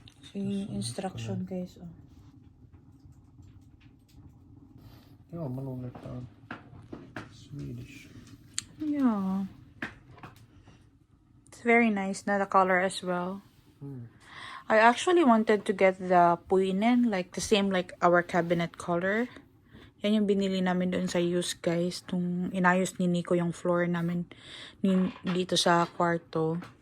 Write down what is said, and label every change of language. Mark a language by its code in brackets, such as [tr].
[en] So, yung instruction guys. [fi] Joo, mä luulen, että on Swedish. [en] Yeah. It's very nice na the color as well. I actually wanted to get the [fi] puinen, [en] like the same like our cabinet color. [tl] Yan yung binili namin doon sa used, guys. Tung inayos ni Nico yung floor namin dito sa kwarto.